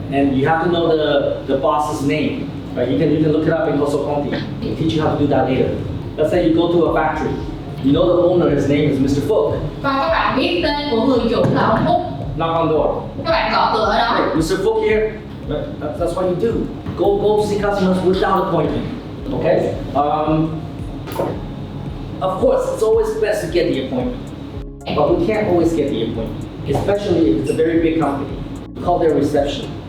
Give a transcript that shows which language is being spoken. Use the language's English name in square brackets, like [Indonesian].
[English] And you have to know the boss's name. Right? You can look it up in Hoso Conti. We'll teach you how to do that later. Let's say you go to a factory. You know the owner, his name is Mr. Phúc. [Vietnamese] Và các bạn biết tên của người chủ là ông Phúc. [English] Knock on door. [Vietnamese] Các bạn gõ cửa ở đó. [English] Hey, Mr. Phúc here. That's what you do. Go see customers without appointment. Okay? Of course, it's always best to get the appointment. But we can't always get the appointment. Especially if it's a very big company. We call their reception.